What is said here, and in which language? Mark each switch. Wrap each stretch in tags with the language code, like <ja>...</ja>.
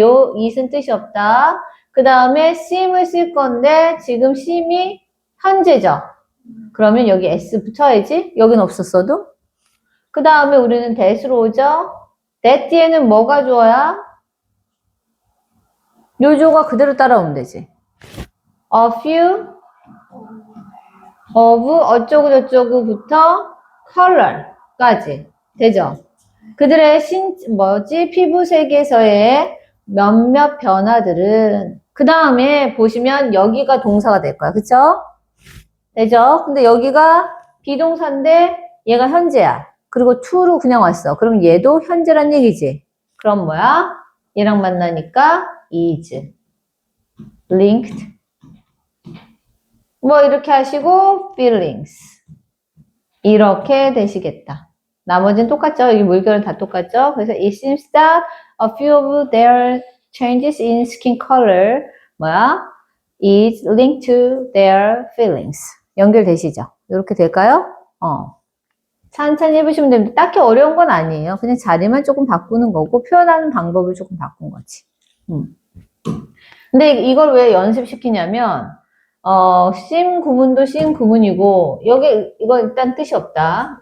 <ko>요 is는 뜻이 없다. 그 다음에 seem을 쓸 건데 지금 seem이 현재죠? 그러면 여기 s 붙여야지. 여긴 없었어도. 그 다음에 우리는 that으로 오죠? that 뒤에는 뭐가 주어야? 요 주어가 그대로 따라오면 되지.</ko> <en>A few of</en> <ko>어쩌고저쩌고부터 color까지 되죠? 그들의 피부색에서의 몇몇 변화들은 그 다음에 보시면 여기가 동사가 될 거야. 그쵸? 되죠? 근데 여기가 비동사인데 얘가 현재야. 그리고 to로 그냥 왔어. 그럼 얘도 현재란 얘기지. 그럼 뭐야? 얘랑 만나니까</ko> <en>is linked</en> <ko>뭐 이렇게 하시고 feelings 이렇게 되시겠다. 나머지는 똑같죠? 여기 물결은 다 똑같죠?</ko> <en>그래서 it seems that a few of their changes in skin color</en> <ko>뭐야?</ko> <en>is linked to their feelings.</en> <ko>연결되시죠? 이렇게 될까요? 천천히 해보시면 됩니다. 딱히 어려운 건 아니에요. 그냥 자리만 조금 바꾸는 거고 표현하는 방법을 조금 바꾼 거지. 근데 이걸 왜 연습시키냐면 심 구문도 심 구문이고 여기 이거 일단 뜻이 없다.</ko>